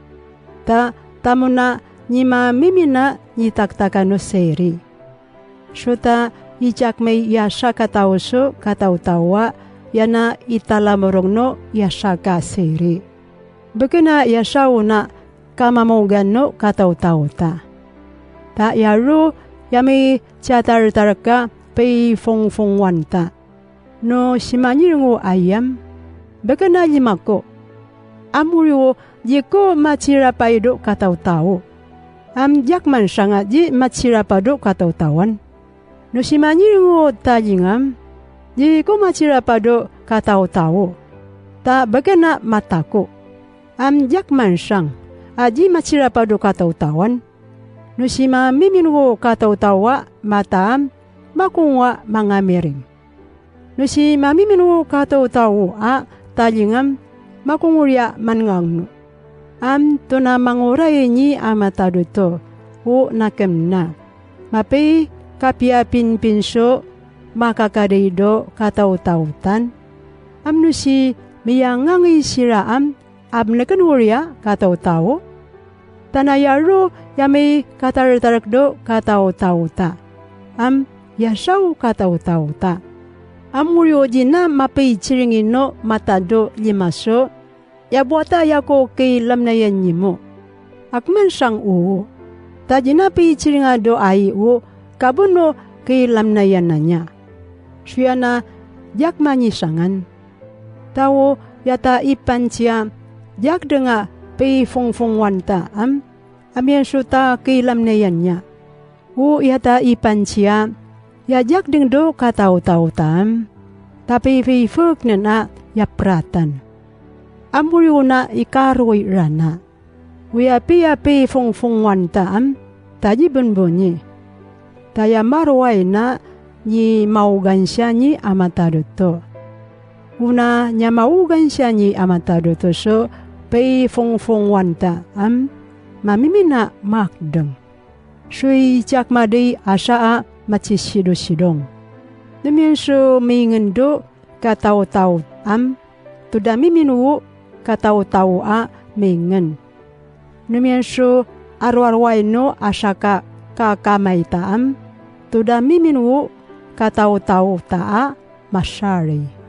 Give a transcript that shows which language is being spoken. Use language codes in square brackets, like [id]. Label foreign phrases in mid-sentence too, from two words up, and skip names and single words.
[tao] Tamo na nima mimina nitaktakan no seri. Suta ijak may yasakataw so kataw-tawa yana italamorong no yasaka seri. Bagana yasaw na kamamogan no kataw-taw ta. Ta yaro yami chatar-tar ka pay fong-fongwan ta. No simanyirungo ayam, baka na limako. Amuriwo, di ko matsirapaido kataw-taw. Jakman siya nga di matsirapado kataw-tawan. No simanyirungo tajingam, di ko matsirapado kataw-taw. Ta baka na matako. Jakman siyang, di matsirapado kataw-tawan. No simamiminungo kataw-tawa mataam, makunwa mga miring. No si mamiminu kataw-taw talingam makungurya mangangno. To na manguray ni amataduto o nakam na. Mapay kapya pinpinso makakarido kataw-tawtan. Amno si miyangangi siraam abnakan wurya kataw-taw. Tanayaro yami katartarakdo kataw-tawta. Yasaw kataw-tawta. Amuryo jina mapay chiringin no matado limaso. Yabuata yako kay lamnayan nimo. Akman sang uo. Tajina pay chiringado ay uo. Kabuno kay lamnayan na niya. Siya na jak manyisangan. Tao yata ipan siya jak denga pay fong wanta amyan suta kay lamnayan niya. U yata ipan siya yajak dengdo kataw-taw tam. Tapi fifuk na na yapratan. Amuriw na ikaroy rana. Uyapi fong wanta taji bunbunyi. Taya marway na ni maugan siya ni amataruto. Una niya maugan siya ni amataruto so pay fong wanta mamimina makdeng. Sui jak madi asa macisido-sidong. Demian so mingendo kataw-taw tudami minu kataw-taw mingen. Demian so arwarway no asaka kakamay taam tudami minu kataw-taw masyari.